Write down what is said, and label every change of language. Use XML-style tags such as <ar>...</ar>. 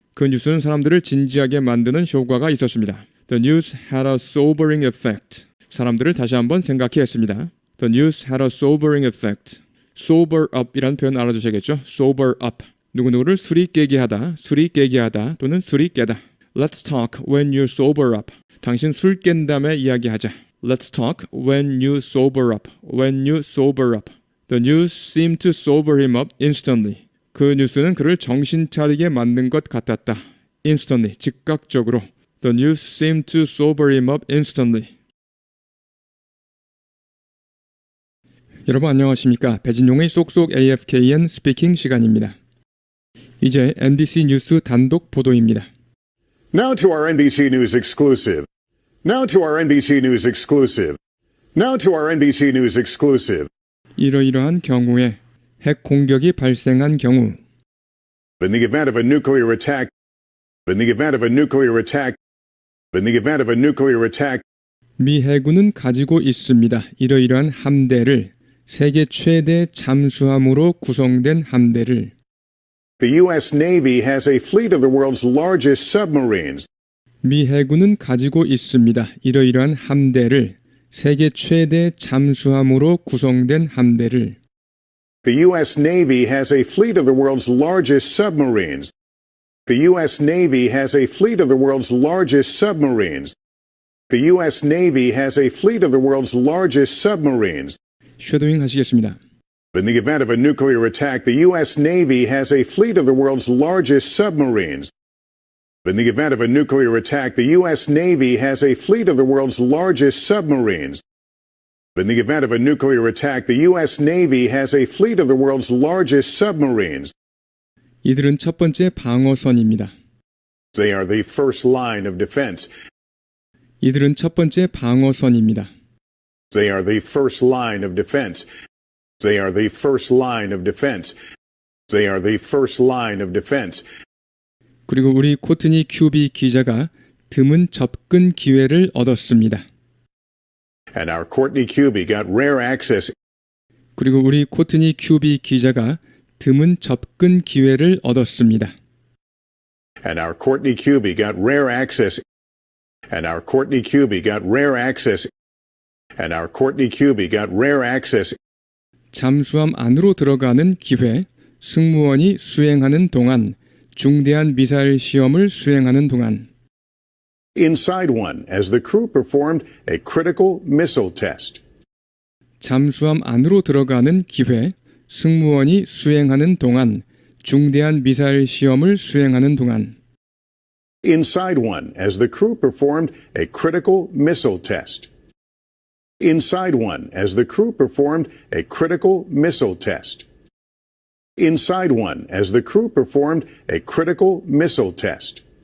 <ko>그 뉴스는 사람들을 진지하게 만드는 효과가 있었습니다.</ko> <en>The news had a sobering effect.</en> <ko>사람들을 다시 한번 생각해 했습니다.</ko> <en>The news had a sobering effect.</en> <ko>sober up 이라는 표현 알아두셔야겠죠.</ko> <en>sober up.</en> <ko>누구누구를 술이 깨게 하다, 술이 깨게 하다 또는 술이 깨다.</ko> <en>Let's talk when you sober up.</en> <ko>당신 술 깬 다음에 이야기하자.</ko> <en>Let's talk when you sober up. When you sober up. The news seemed to sober him up instantly.</en> <ko>그 뉴스는 그를 정신 차리게 만든 것 같았다.</ko> <en>Instantly,</en> <ko>즉각적으로.</ko> <en>The news seemed to sober him up instantly.</en> <ko>여러분 안녕하십니까? 배진용의 쏙쏙 AFKN 스피킹 시간입니다. 이제 NBC 뉴스 단독 보도입니다.</ko> <en>Now to our NBC News exclusive. Now to our NBC News exclusive. Now to our NBC News exclusive.</en> <ko>이러이러한 경우에 핵 공격이 발생한 경우</ko> <en>In the event of a nuclear attack. In the event of a nuclear attack. In the event of a nuclear attack.</en> <ko>미 해군은 가지고 있습니다. 이러이러한 함대를 세계 최대 잠수함으로 구성된 함대를</ko> <en>The U.S. Navy has a fleet of the world's largest submarines.</en> <ko>미 해군은 가지고 있습니다. 이러이러한 함대를 세계 최대 잠수함으로 구성된 함대를</ko> <en>The U.S. Navy has a fleet of the world's largest submarines. The U.S. Navy has a fleet of the world's largest submarines. The U.S. Navy has a fleet of the world's largest submarines.</en> <ko>쉐도잉 하시겠습니다.</ko> <en>In the event of a nuclear attack, the U.S. Navy has a fleet of the world's largest submarines. In the event of a nuclear attack, the U.S. Navy has a fleet of the world's largest submarines. In the event of a nuclear attack, the U.S. Navy has a fleet of the world's largest submarines.</en> <ko>이들은 첫 번째 방어선입니다.</ko> <en>They are the first line of defense.</en> <ko>이들은 첫 번째 방어선입니다.</ko> <en>They are the first line of defense. They are the first line of defense. They are the first line of defense.</en> <ko>그리고 우리 코트니 큐비 기자가 드문 접근 기회를 얻었습니다.</ko> <en>And our Courtney Kuby got rare access.</en> <ko>그리고 우리 코트니 큐비 기자가 드문 접근 기회를 얻었습니다.</ko> <en>And our Courtney Kuby got rare access. And our Courtney Kuby got rare access. And our Courtney Kuby got rare access.</en> <ko>잠수함 안으로 들어가는 기회, 승무원이 수행하는 동안, 중대한 미사일 시험을 수행하는 동안.</ko> <en>Inside one, as the crew performed a critical missile test. 잠수함 안으로 들어가는 기회, 승무원이 수행하는 동안, 중대한 미사일 시험을 수행하는 동안. Inside one, as the crew performed a critical missile test. Inside one, as the crew performed a critical missile test. Inside one, as the crew performed a critical missile test.</en>